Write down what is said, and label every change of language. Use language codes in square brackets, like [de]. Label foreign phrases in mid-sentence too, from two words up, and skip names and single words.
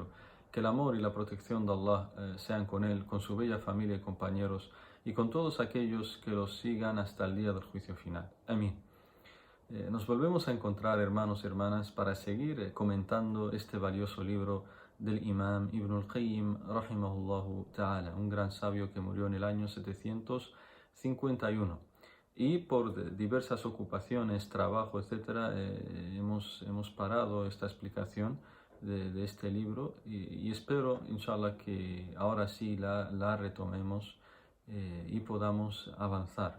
[es] Que el amor y la protección de Allah sean con él, con su bella familia y compañeros, y con todos aquellos que los sigan hasta el día del juicio final. Amén. Nos volvemos a encontrar, hermanos y hermanas, para seguir comentando este valioso libro del Imam Ibn al-Qayyim, [ar] رحمه الله تعالى, [es] un gran sabio que murió en el año 751. Y por diversas ocupaciones, trabajo, etcétera, hemos parado esta explicación de este libro y espero, inshallah, que ahora sí la retomemos y podamos avanzar.